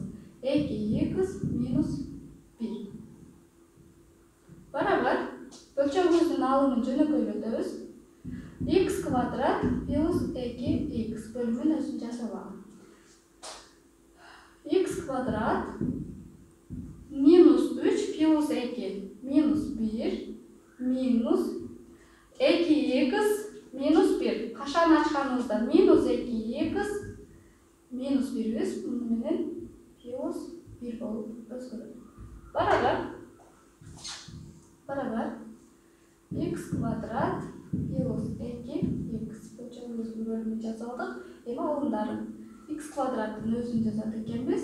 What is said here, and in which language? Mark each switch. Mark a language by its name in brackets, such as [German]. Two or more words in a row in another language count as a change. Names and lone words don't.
[Kyrgyz] 2x minus 1. Барабар, бөлчөгүбүздүн алымын жөнөкөйлөтөбүз. X квадрат плюс 2x бөлүмүн өзүн жазып алам. X квадрат minus 3 плюс 2 minus 1 minus 2x minus 1. Кашаны ачканыбызда minus 2x minus 1-биз муну менен plus 1 болуп өзгөрөт. Барабар x квадрат плюс 2x бөлчөгүбүздүн бөлүмүн жазып алдык. Эми алымдарын x квадраттын өзүн жазат экенбиз.